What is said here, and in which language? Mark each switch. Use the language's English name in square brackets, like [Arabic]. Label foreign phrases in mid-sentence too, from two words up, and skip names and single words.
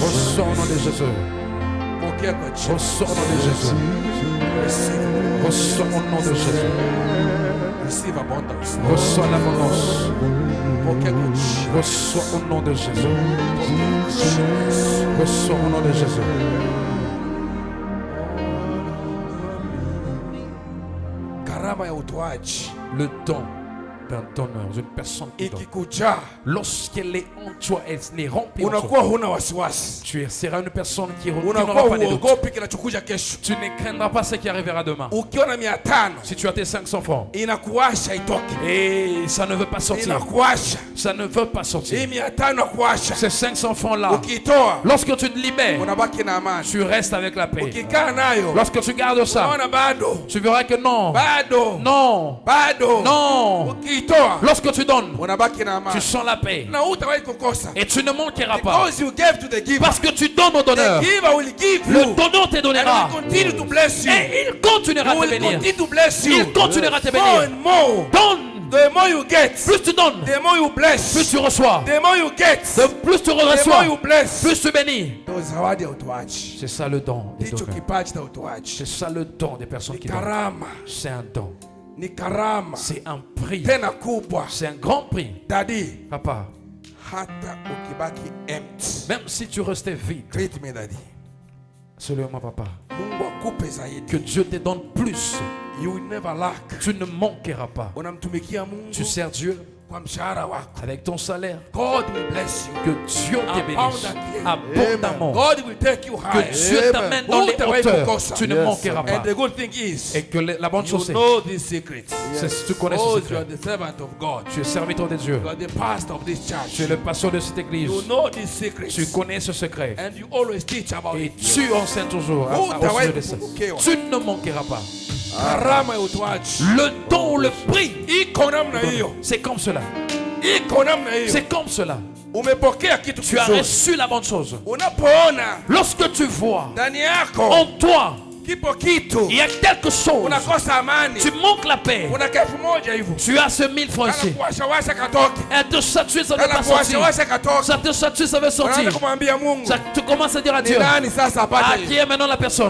[French] Reçois au nom de Jésus. [Swahili] Pokea kwa jina. [French] Reçois au nom de Jésus. [English] Receive. [French] Reçois au nom de Jésus. [English] Receive abundance. [French] Reçois l'abondance. [Swahili] Pokea kwa jina. [French] Reçois au nom de Jésus. Reçois au nom de Jésus. [Swahili] Karama ya utoaji [French] Le don d'un donneur, d'une personne qui donne. [Swahili] ikikuja, [French] Lorsqu'elle est en toi, elle est remplie en toi. [Swahili] unakuwa huna wasiwasi, [French] Tu seras une personne qui n'aura [Swahili] unakuwa [French] pas de doute. [Swahili] uogopi kinachokuja kesho. [French] Tu ne craindras pas ce qui arrivera demain. [Swahili] Ukiwa na 500 [French] Si tu as tes 500 francs [Swahili] inakuwasha itoke, [French] et ça ne veut pas sortir, [Swahili] inakuwasha [French] ça ne veut pas [Swahili] hii [French] sortir. [Swahili] 500 inakuwasha. [French] Ces 500 francs-là, [Swahili] Ukiitoa [French] lorsque tu te libères, [Swahili] unabaki na amani, [French] tu restes avec la paix. [Swahili] ukikaa nayo [French] Lorsque tu gardes ça, [Swahili] unaona bado [French] tu verras que non, [Swahili] bado [French] non, [Swahili] bado, [French] non. [Swahili] ukiitoa [French] Lorsque tu donnes, [Swahili] unabaki na [French] tu [Swahili] amani [French] sens la paix [Swahili] na hutawahi kukosa, [French] et tu ne manqueras pas. [English] because you gave to the giver. [French] Parce que tu donnes au donneur. [English] The giver will give [French] Le [English] you [French] donneur te [English] and [French] donnera [English] will continue to bless you. [French] et il continuera [English] He [French] à te [English] will [French] bénir. [English] continue to bless you. [French] Il continuera à te [English] More [French] bénir. [English] and more. [French] Donne. [English] The more you get, [French] Plus tu donnes, [English] the more you bless. [French] plus tu reçois. [English] The more you get, [French] Plus tu [English] the more [French] reçois, [English] you bless. [French] plus tu bénis. [Swahili] Ndio zawadi ya utoaji. [French] C'est ça le don des [Swahili] Ndicho [French] donneurs. [Swahili] kipaji cha utoaji. [French] C'est ça le don des personnes [Swahili] Ni [French] qui donnent. [Swahili] karama, [French] C'est un don. [Swahili] ni karama [French] C'est un prix. [Swahili] tena kubwa. [French] C'est un grand prix. [English] Daddy, [French] Papa, [Swahili] hata ukibaki empty, [French] même si tu restais vide, [English] greet me daddy. [French] seulement papa, [Swahili] Mungu akupe zaidi. [French] que Dieu te donne plus. [English] You will never lack. [French] Tu ne manqueras pas. [Swahili] Unamtumikia Mungu [French] Tu sers Dieu [Swahili] kwa mshahara wako. [French] avec ton salaire. [English] God will bless you. [French] Que Dieu te bénisse abondamment. [English] God will take you [French] Que [English] high. [French] Dieu t'amène dans les hauteurs. Tu ne manqueras [English] And [French] pas. [English] the good thing is, [French] Et que la bonne chose [English] you [French] c'est, [English] know this secret. [French] tu connais ce [English] Because you are [French] secret. [English] the servant of God. [French] Tu es serviteur de Dieu. [English] You are the pastor of this [French] Tu [English] church. [French] es le pasteur de cette église. [English] You know this secret. [French] Tu connais ce secret. [English] And you always teach about [French] Et [English] it. [French] tu enseignes toujours au sujet de ça. Tu ne manqueras pas. [Swahili] Karama ya utoaji. [French] Le don, le prix, [Swahili] Iko namna hiyo. [French] c'est comme cela. [Swahili] Iko namna hiyo. [French] C'est comme cela. [Swahili] Umepokea kitu [French] Tu as [Swahili] kizuri. [French] reçu la bonne chose. [Swahili] Unapoona [French] Lorsque tu vois [Swahili] ndani yako [French] en toi Il y a quelque chose. Tu manques la paix. Tu as ce 1000 francs ici. Et te satisfait, ça ne veut pas sortir. Ça te satisfait, ça veut sortir. Tu commences à dire à Dieu. Qui est maintenant la personne?